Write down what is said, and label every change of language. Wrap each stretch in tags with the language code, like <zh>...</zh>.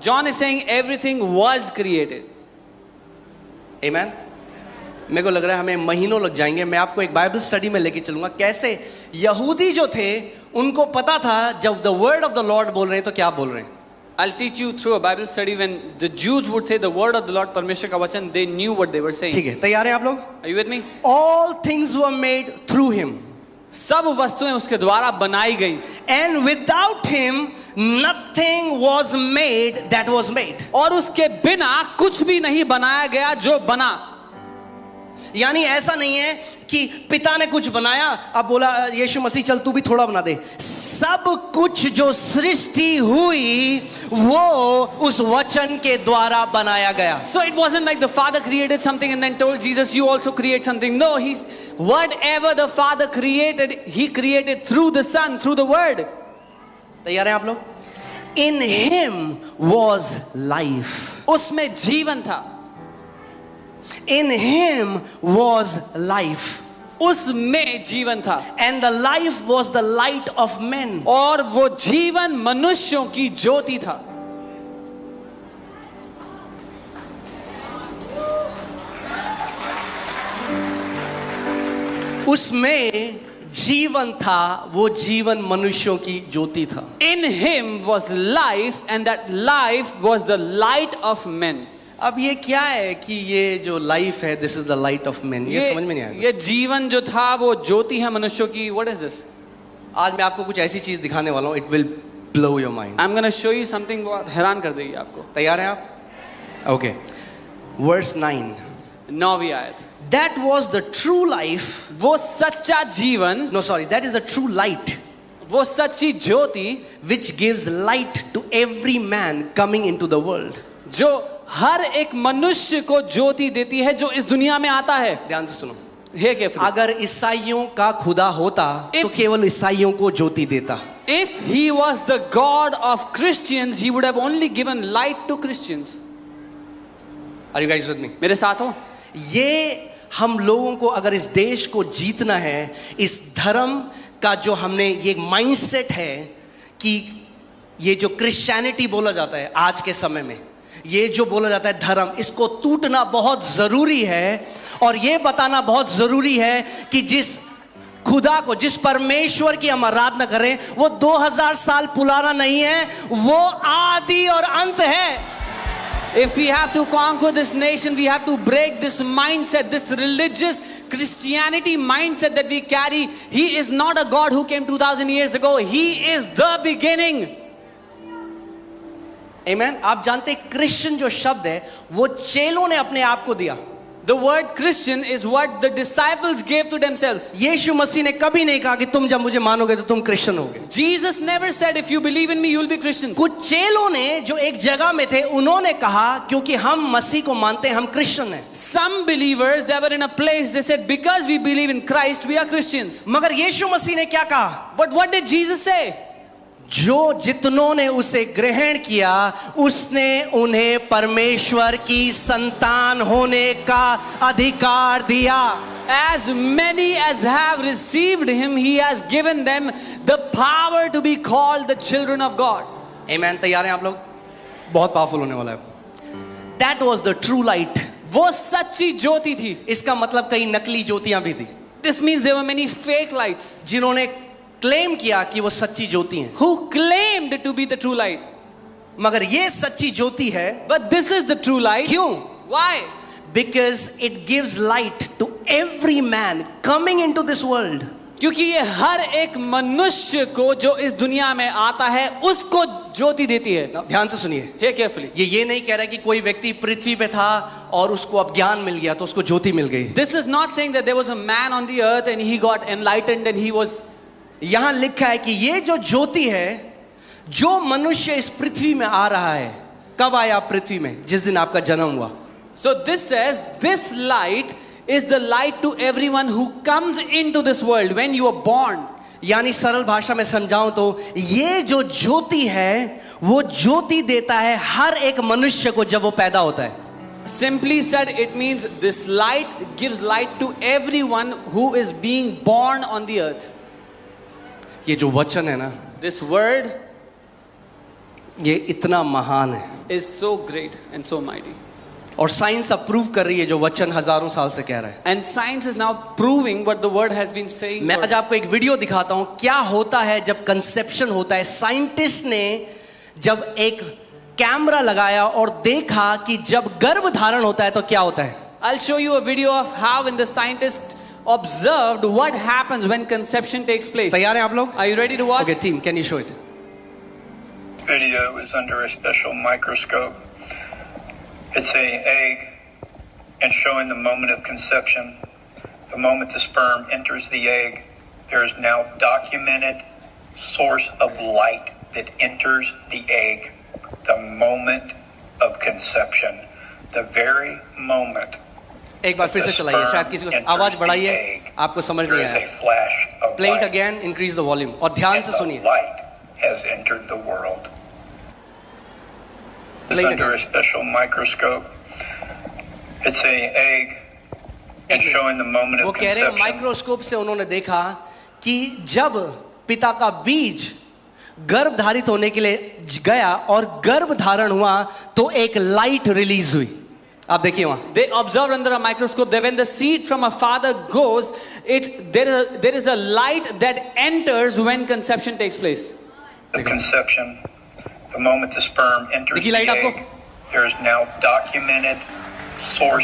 <en>John is saying everything was created.</en> <hi>आमेन। मेरे को लग रहा है हमें महीनों लग जाएंगे। मैं आपको एक बाइबल स्टडी में लेके चलूंगा कैसे यहूदी जो थे उनको पता था जब</hi> <en>the word of the lord</en> <hi>बोल रहे हैं तो क्या बोल रहे हैं।</hi> <en>I'll teach you through a Bible study when the Jews would say the word of the Lord,</en> <hi>परमेश्वर का वचन,</hi> <en>they knew what they were saying.</en> <hi>ठीक है, तैयार हैं आप लोग?</hi> <en>Are you with me? All things were made through him.</en> <hi>सब वस्तुएं उसके द्वारा बनाई गई।</hi> <en>And without him nothing was made that was made.</en> <hi>और उसके बिना कुछ भी नहीं बनाया गया जो बना। यानी ऐसा नहीं है कि पिता ने कुछ बनाया अब बोला यीशु मसीह चल तू भी थोड़ा बना दे। सब कुछ जो सृष्टि हुई वो उस वचन के द्वारा बनाया गया।</hi> <en>So it wasn't like the Father created something and then told Jesus you also create something. No, he's whatever the Father created, he created through the Son, through the Word.</en> <hi>तैयार हैं आप लोग?</hi> <en>In him was life.</en> <hi>उसमें जीवन था।</hi> <en>In him was life.</en> <hi>उसमें जीवन था।</hi> <en>And the life was the light of men.</en> <hi>और वो जीवन मनुष्यों की ज्योति था। उसमें जीवन था, वो जीवन मनुष्यों की ज्योति था।</hi> <en>In him was life and that life was the light of men.</en> <hi>अब ये क्या है कि ये जो लाइफ है</hi> <en>this is the light of man,</en> <hi>ये समझ में नहीं आएगा। ये जीवन जो था वो ज्योति है मनुष्यों की।</hi> <en>What is this?</en> <hi>आज मैं आपको कुछ ऐसी चीज दिखाने वाला हूँ,</hi> <en>It will blow your mind. I am gonna show you something</en> <hi>बहुत हैरान कर देगी आपको। तैयार हैं आप? Okay, verse 9। 9वीं आयत।</hi> <en>that was the true life,</en> <hi>वो सच्चा जीवन,</hi> <en>no sorry, that is the true light,</en> <hi>वो सच्ची ज्योति</hi> <en>which gives light to every man coming into the world.</en> <hi>जो हर एक मनुष्य को ज्योति देती है जो इस दुनिया में आता है। ध्यान से सुनो।</hi> <en>Hear carefully.</en> <hi>अगर ईसाइयों का खुदा होता तो केवल ईसाइयों को ज्योति देता।</hi> <en>If he was the God of Christians, he would have only given light to Christians. Are you guys with me?</en> <hi>मेरे साथ हो? ये हम लोगों को अगर इस देश को जीतना है, इस धर्म का जो हमने ये माइंडसेट है कि ये जो क्रिश्चियनिटी बोला जाता है आज के समय में, ये जो बोला जाता है धर्म, इसको टूटना बहुत जरूरी है। और ये बताना बहुत जरूरी है कि जिस खुदा को, जिस परमेश्वर की हम आराधना करें वो 2000 साल पुराना नहीं है, वो आदि और अंत है।</hi> <en>If we have to conquer this nation, we have to break this mindset, this religious Christianity mindset that we carry. He is not a God who came 2000 years ago. He is the beginning. Amen.</en> <hi>आप जानते हैं Christian जो शब्द है वो चेलों ने अपने आप को दिया।</hi> <en>The word Christian is what the disciples gave to themselves.</en> <hi>यीशु मसीह ने कभी नहीं कहा कि तुम जब मुझे मानोगे तो तुम क्रिश्चियन होगे।</hi> <en>Jesus never said if you believe in me you'll be Christians.</en> <hi>कुछ चेलों ने जो एक जगह में थे उन्होंने कहा क्योंकि हम मसीह को मानते हैं हम क्रिश्चियन हैं।</hi> <en>Some believers, they were in a place, they said because we believe in Christ we are Christians.</en> <hi>मगर यीशु मसीह ने क्या कहा?</hi> <en>But what did Jesus say?</en> <hi>जो जितनों ने उसे ग्रहण किया उसने उन्हें परमेश्वर की संतान होने का अधिकार दिया।</hi> <en>As many as have received him, he has given them the power to be called the children of God.</en> <hi>Amen. तैयार हैं आप लोग? बहुत पावरफुल होने वाला है।</hi> <en>That was the true light.</en> <hi>वो सच्ची ज्योति थी। इसका मतलब कई नकली ज्योतियां भी थी।</hi> <en>This means there were many fake lights.</en> <hi>जिन्होंने क्लेम किया कि वो सच्ची ज्योति हैं।</hi> <en>Who claimed to be the true light.</en> <hi>मगर ये सच्ची ज्योति है।</hi> <en>But this is the true light.</en> <hi>क्यों?</hi> <en>Why? Because it gives light to every man coming into this world.</en> <hi>क्योंकि ये हर एक मनुष्य को जो इस दुनिया में आता है उसको ज्योति देती है। Now, ध्यान से सुनिए,</hi> <en>Hear carefully.</en> <hi>ये नहीं कह रहा कि कोई व्यक्ति पृथ्वी पे था और उसको अब ज्ञान मिल गया तो उसको ज्योति मिल गई।</hi> <en>This is not saying that there was a man on the earth and he got enlightened and he was.</en> <hi>यहां लिखा है कि ये जो ज्योति है, जो मनुष्य इस पृथ्वी में आ रहा है, कब आया आप पृथ्वी में? जिस दिन आपका जन्म हुआ।</hi> <en>So this says this light is the light to everyone who comes into this world when you are born.</en> <hi>यानी सरल भाषा में समझाऊं तो ये जो ज्योति है वो ज्योति देता है हर एक मनुष्य को जब वो पैदा होता है।</hi> <en>Simply said, it means this light gives light to everyone who is being born on the earth.</en> <hi>ये जो वचन है ना,</hi> <en>This word</en> <hi>ये इतना महान है</hi> <en>is so great and so mighty.</en> <hi>और साइंस अब प्रूव कर रही है जो वचन हजारों साल से कह रहा है।</hi> <en>And science is now proving what the word has been saying.</en> <hi>मैं आज आपको एक वीडियो दिखाता हूं क्या होता है जब कंसेप्शन होता है। साइंटिस्ट ने जब एक कैमरा लगाया और देखा कि जब गर्भ धारण होता है तो क्या होता है।</hi> <en>I'll show you a video of how when the scientists observed what happens when conception takes place.</en> <hi>तैयार हैं आप लोग?</hi> <en>Are you ready to watch? Okay, team, can you show it? Video is under a special microscope. It's an egg and showing the moment of conception. The moment the sperm enters the egg, there is now documented source of light that enters the egg. The moment of conception. The very moment.</en> <hi>एक बार फिर से चलाइए, शायद किसी को आवाज बढ़ाइए, आपको समझ नहीं आया।</hi> <en>Play it again, increase the volume</en> <hi>और ध्यान से सुनिए।</hi> <en>Light has entered the world. It's Play it under a again. special microscope. It's an egg and showing the moment</en> <hi>वो</hi> <en>of</en> <hi>कह रहे हैं</hi> <en>conception.</en> <hi>माइक्रोस्कोप से उन्होंने देखा कि जब पिता का बीज गर्भ धारित होने के लिए गया और गर्भ धारण हुआ तो एक लाइट रिलीज हुई। आप देखिए वहां।</hi> <en>They observed under a microscope that when the seed from a father goes, there is a light that enters when conception takes place. The conception, the moment the sperm enters</en> <hi>देखिए</hi> <en>the</en> <hi>light आपको?</hi> <en>egg, there is now documented source</en>